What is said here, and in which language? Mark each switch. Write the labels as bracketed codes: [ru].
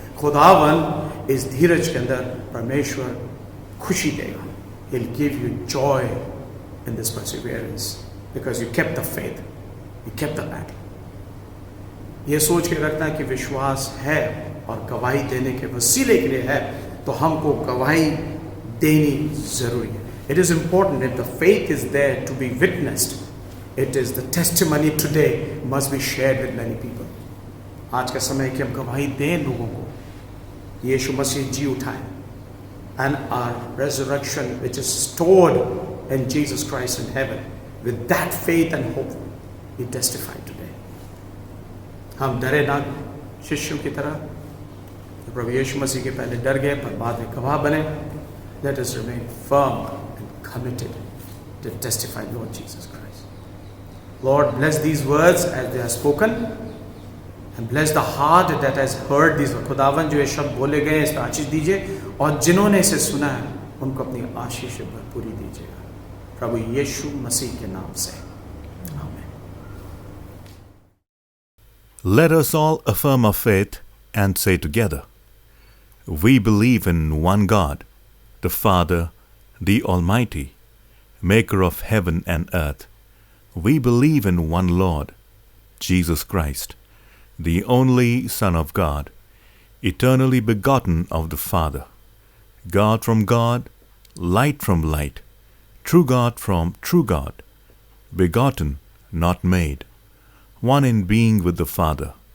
[hi] खुदावन इस धीरज के अंदर परमेश्वर खुशी देगा। [en] He'll give you joy in this perseverance because you kept the faith. You kept the battle. [hi] ये सोच के रखना कि विश्वास है और गवाही देने के वसीले के लिए है, तो हमको गवाही देनी जरूरी है। [en] It is important if the faith is there to be witnessed. It is the testimony today must be shared with many people. [hi] आज का समय कि हम गवाही दें लोगों को, यीशु मसीह जी उठाए, [en] and our resurrection which is stored in Jesus Christ in heaven, with that faith and hope we testify today. [hi] हम डरे ना शिष्यों की तरह, तो प्रभु यीशु मसीह के पहले डर गए पर बाद में गवाह बने। [en] Let us remain firm and committed to testify Lord Jesus Christ. Lord, bless these words as they are spoken and bless the heart that has heard these words. [hi] खुदावन जो ये शब्द बोले गए इस पर आशीष दीजिए और जिन्होंने इसे सुना है उनको अपनी आशीष भरपूरी दीजिएगा, प्रभु यीशु मसीह के नाम से, आमीन। [en] Let us all affirm our faith and say together, we believe in one God, the Father, the Almighty, maker of heaven and earth. We believe in one Lord, Jesus Christ, the only Son of God, eternally begotten of the Father, God from God, light from light, true God from true God, begotten, not made, one in being with the Father.